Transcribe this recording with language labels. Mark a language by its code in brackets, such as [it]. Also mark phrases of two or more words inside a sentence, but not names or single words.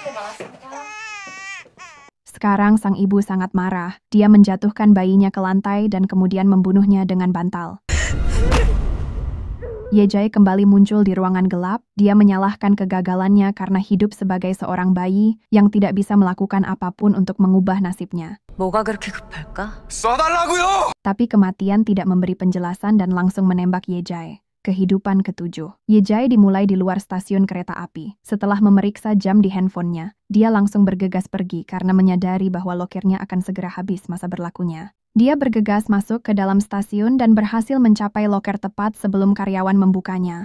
[id] Sekarang sang ibu sangat marah. Dia menjatuhkan bayinya ke lantai dan kemudian membunuhnya dengan bantal. Ye Jae kembali muncul di ruangan gelap. Dia menyalahkan kegagalannya karena hidup sebagai seorang bayi yang tidak bisa melakukan apapun untuk mengubah nasibnya. [ko] 뭐가 그렇게 급할까? 쏴달라고요! [id] Tapi kematian tidak memberi penjelasan dan langsung menembak Ye Jae. Kehidupan ketujuh. Ye Jae dimulai di luar stasiun kereta api. Setelah memeriksa jam di handphonenya, dia langsung bergegas pergi karena menyadari bahwa lokernya akan segera habis masa berlakunya. Dia bergegas masuk ke dalam stasiun dan berhasil mencapai loker tepat sebelum karyawan membukanya.